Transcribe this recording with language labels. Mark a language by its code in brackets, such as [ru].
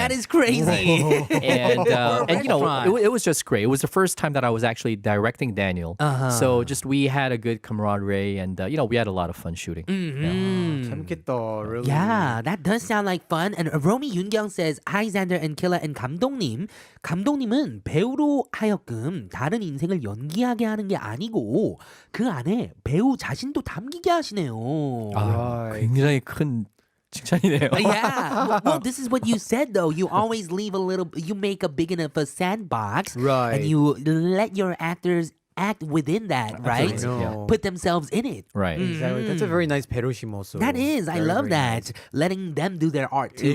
[en] That is crazy. and restaurant. it was just great. It was the first time that I was actually directing Daniel. So just we had a good camaraderie, and we had a lot of fun shooting. [ko] 재밌겠다, [en] really. Yeah, that does sound like fun. And Romy Yoongyung says, Hi Xander and Killa and 감독님. [ko] 감독님은 배우로 하여금 다른 인생을 연기하게 하는 게 아니고 그 안에 배우 자신도 담기게 하시네요. 아, 굉장히 큰 칭찬이네요. [en] Yeah. Well, this is what you said though. You always leave you make a big enough a sandbox. Right. And you let your actors act within that, right? Absolutely, yeah. Put themselves in it. Right. Exactly. That's a very nice 배려심 also. That is. I Very, love very that. nice. Letting them do their art too,